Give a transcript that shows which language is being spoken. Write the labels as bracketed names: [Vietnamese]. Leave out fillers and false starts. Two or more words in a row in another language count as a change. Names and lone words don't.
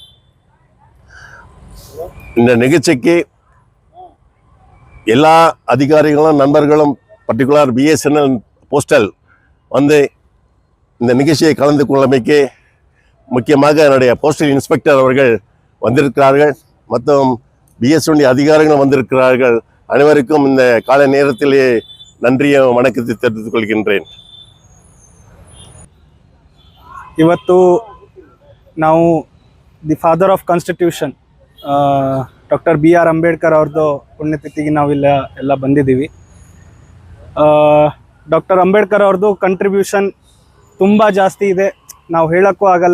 [Tamil] இந்த நிகழ்ச்சிக்கு எல்லா அதிகாரிகளும் நண்பர்களும் பர்டிகுலர் BSNL போஸ்டல் வந்து இந்த நிகழ்ச்சியை கலந்து கொள்ளமைக்கு முக்கியமாக என்னுடைய [English] postal inspector [Tamil] அவர்கள் வந்திருக்கிறார்கள் மற்றும் BSNL அதிகாரிகளும் வந்திருக்கிறார்கள். அனைவருக்கும் இந்த காலை நேரத்திலே நன்றியும் வணக்கத்தை தெரிவித்துக் கொள்கின்றேன். [Kannada] ಇವತ್ತು ನಾವು [English] the father of constitution [Kannada] ಡಾಕ್ಟರ್ BR ಅಂಬೇಡ್ಕರ್ ಅವ್ರದ್ದು ಪುಣ್ಯತಿಥಿಗೆ ನಾವಿಲ್ಲ ಎಲ್ಲ ಬಂದಿದ್ದೀವಿ. ಡಾಕ್ಟರ್ ಅಂಬೇಡ್ಕರ್ ಅವ್ರದ್ದು ಕಂಟ್ರಿಬ್ಯೂಷನ್ ತುಂಬ ಜಾಸ್ತಿ ಇದೆ, ನಾವು ಹೇಳೋಕ್ಕೂ ಆಗಲ್ಲ.